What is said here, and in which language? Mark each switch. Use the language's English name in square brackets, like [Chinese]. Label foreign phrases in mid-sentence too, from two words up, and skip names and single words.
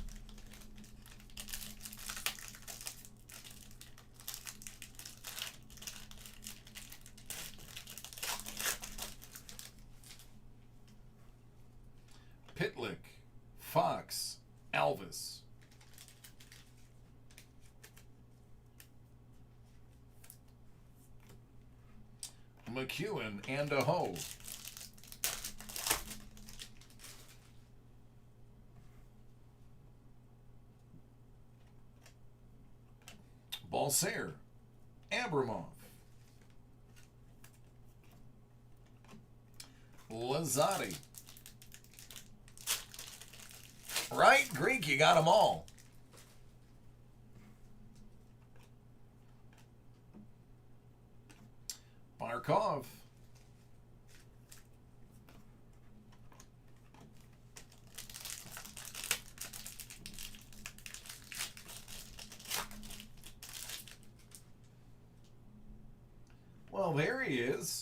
[English] Pitlick. Fox. Elvis. McEwen and a Ho. Balsair. Abramov. Lazzotti. Right, Greek, you got them all. Barkov. Well, there he is.